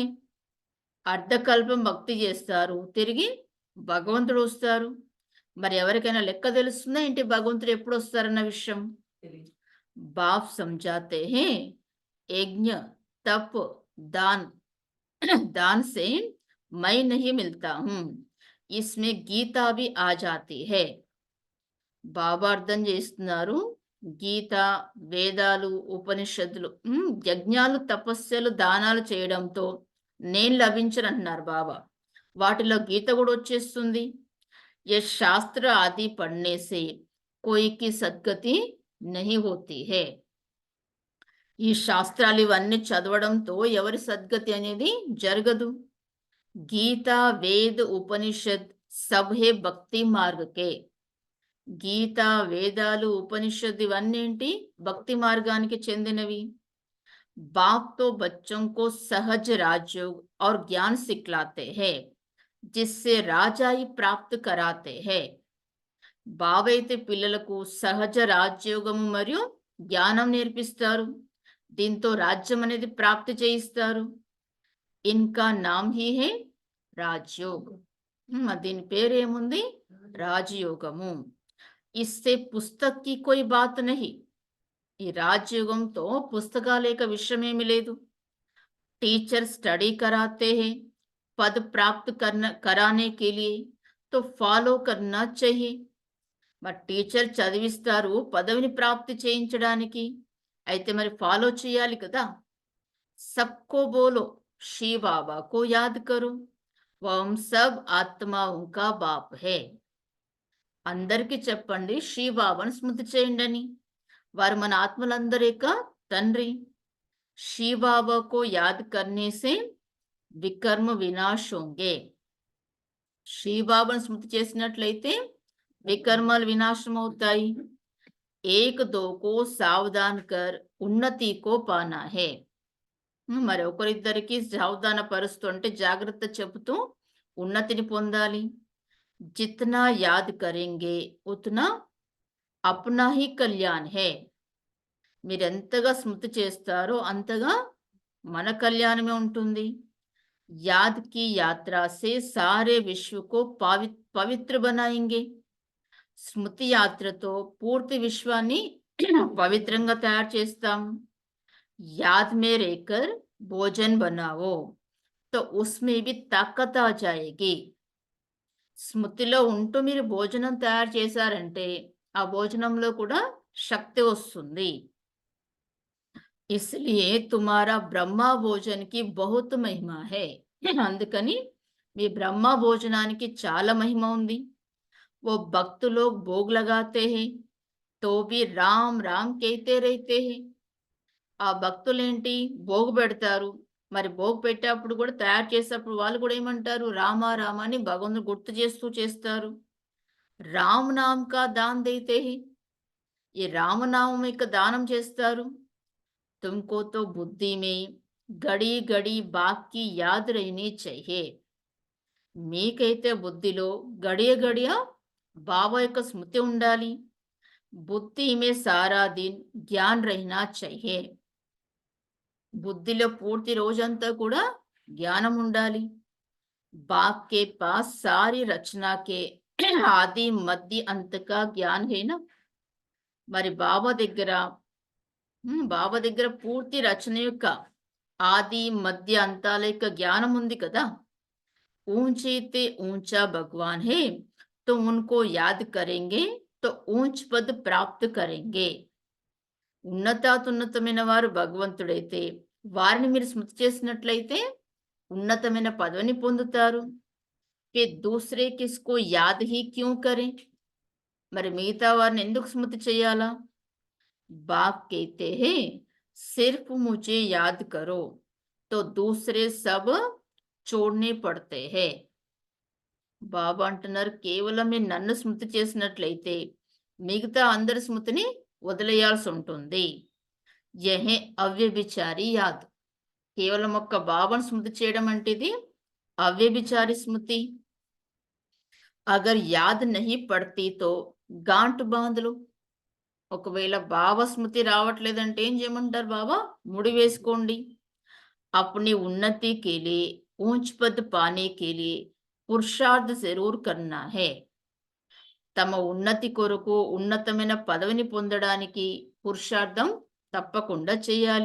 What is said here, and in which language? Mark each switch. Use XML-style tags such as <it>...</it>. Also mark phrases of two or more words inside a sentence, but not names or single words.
<te>అర్ధకల్పం భక్తి చేస్తారు, తిరిగి భగవంతుడు వస్తారు. మరి ఎవరికైనా లెక్క తెలుస్తుందా ఏంటి భగవంతుడు ఎప్పుడు వస్తారన్న విషయం?</te> <hi>బాప్ సమझाते हैं यज्ञ तप दान दान से मैं नहीं मिलता हूँ, इसमें गीता भी आ जाती है.</hi> <te>బాబా అర్థం చేస్తున్నారు, గీత, వేదాలు, ఉపనిషత్తులు, యజ్ఞాలు, తపస్సులు, దానాలు చేయడంతో నేను లభించనంటున్నారు బాబా. వాటిలో గీత కూడా వచ్చేస్తుంది.</te> <hi>ये शास्त्र आदि पढ़ने से कोई की सद्गति नहीं होती है.</hi> <te>ఈ శాస్త్రాలు ఇవన్నీ చదవడంతో ఎవరి సద్గతి అనేది జరగదు.</te> <hi>गीता, वेद, उपनिषद सब है भक्ति मार्ग के.</hi> <te>గీత, వేదాలు, ఉపనిషద్ ఇవన్నీ ఏంటి? భక్తి మార్గానికి చెందినవి.</te> <hi>बाप तो बच्चों को सहज राजयोग और ज्ञान सिखलाते हैं, जिससे राजाई प्राप्त कराते हैं.</hi> <te>బావైతే పిల్లలకు సహజ రాజ్యోగము మరియు జ్ఞానం నేర్పిస్తారు. దీంతో రాజ్యం అనేది ప్రాప్తి చేయిస్తారు.</te> <hi>इनका नाम ही है राजयोग.</hi> <te>దీని పేరు ఏముంది? రాజయోగము.</te> <hi>इससे पुस्तक की कोई बात नहीं.</hi> <te>ఈ రాజయోగంతో పుస్తకాల యొక్క విషయమేమి లేదు.</te> <en>teacher study</en> <hi>कराते हैं पद प्राप्त कराने के लिए, तो फॉलो करना चाहिए.</hi> <te>మరి టీచర్ చదివిస్తారు పదవిని ప్రాప్తి చేయించడానికి, అయితే మరి ఫాలో చేయాలి కదా.</te> <hi>सबको बोलो श्री बाबा को याद करो, वह सब ఆత్మాओं का बाप है.</hi> <te>అందరికీ చెప్పండి శ్రీ బాబాను స్మృతి చేయండి అని. వారు మన ఆత్మలందరి యొక్క తండ్రి.</te> <hi>श्री बाबा को याद करने से विकर्म विनाश होंगे.</hi> <te>శ్రీ బాబాను స్మృతి చేసినట్లయితే వికర్మలు వినాశం అవుతాయి.</te> <hi>एक दो को सावधान कर उन्नति को पाना है.</hi> <te>మరి ఒకరిద్దరికి సావధాన పరుస్తూ అంటే జాగ్రత్త చెబుతూ ఉన్నతిని పొందాలి.</te> <hi>जितना याद करेंगे उतना अपना ही कल्याण है.</hi> <te>మీరెంతగా స్మృతి చేస్తారో అంతగా మన కళ్యాణమే ఉంటుంది.</te> <hi>याद की यात्रा से सारे विश्व को पवित्र बनाएंगे.</hi> <te>స్మృతి యాత్రతో పూర్తి విశ్వాన్ని పవిత్రంగా తయారు చేస్తాం.</te> <hi>याद में रहकर भोजन बनाओ तो उसमें भी ताकत आ जाएगी.</hi> <te>స్మృతిలో ఉంటూ మీరు భోజనం తయారు చేశారంటే ఆ భోజనంలో కూడా శక్తి వస్తుంది.</te> <hi>इसलिए तुम्हारा ब्रह्मा भोजन की बहुत महिमा है.</hi> <te>అందుకని మీ బ్రహ్మ భోజనానికి చాలా మహిమ ఉంది.</te> <hi>वो भक्त लोग भोग लगाते हैं तो भी राम राम कहते रहते हैं.</hi> <te>ఆ భక్తులేంటి భోగు పెడతారు, మరి భోగు పెట్టేప్పుడు కూడా తయారు చేసేటప్పుడు వాళ్ళు కూడా ఏమంటారు? రామ రామ అని భగవంతుని గుర్తు చేస్తూ చేస్తారు.</te> <hi>राम नाम का दान देते हैं.</hi> <te>ఈ రామనామం యొక్క దానం చేస్తారు.</te> <hi>तुमको तो बुद्धि में घड़ी घड़ी बाप की याद रहनी चाहिए.</hi> <te>మీకైతే బుద్ధిలో గడియ గడియ బాబా యొక్క స్మృతి ఉండాలి.</te> <hi>बुद्धि में सारा दिन ज्ञान रहना चाहिए.</hi> <te>బుద్ధిలో పూర్తి రోజంతా కూడా జ్ఞానం ఉండాలి.</te> <hi>बाप के पास सारी रचना के आदि मध्य अंत का ज्ञान है ना.</hi> <te>మరి బాబా దగ్గర పూర్తి రచన యొక్క ఆది మధ్య అంతాల యొక్క జ్ఞానం ఉంది కదా.</te> <hi>ऊंचे ऊंचा भगवान है तो उनको याद करेंगे तो ऊंच पद प्राप्त करेंगे.</hi> <te>ఉన్నతాతున్నతమైన వారు భగవంతుడైతే వారిని మీరు స్మృతి చేసినట్లయితే ఉన్నతమైన పదవిని పొందుతారు.</te> <hi>फिर दूसरे किसको याद ही क्यों करें.</hi> <te>మరి మిగతా వారిని ఎందుకు స్మృతి చేయాలా?</te> <hi>बाप कहते हैं सिर्फ मुझे याद करो तो दूसरे सब छोड़ने पड़ते हैं.</hi> <te>బాబా అంటున్నారు కేవలం మీరు నన్ను స్మృతి చేసినట్లయితే మిగతా అందరి స్మృతిని వదిలేయాల్సి ఉంటుంది.</te> <hi>यह है अव्यभिचारी याद.</hi> <te>కేవలం ఒక్క బాబాను స్మృతి చేయడం అంటే ఇది అవ్యభిచారి స్మృతి.</te> <hi>अगर याद नहीं पड़ती तो गांठ बांध लो.</hi> <te>ఒకవేళ బాబా స్మృతి రావట్లేదంటే ఏం చేయమంటారు? బాబా ముడి వేసుకోండి.</te> <hi>अपनी उन्नति के लिए ऊंच पद पाने के लिए पुरुषार्थ जरूर करना है.</hi> <te>తమ ఉన్నతి కొరకు ఉన్నతమైన పదవిని పొందడానికి పురుషార్థం తప్పకుండా చేయాలి.</te>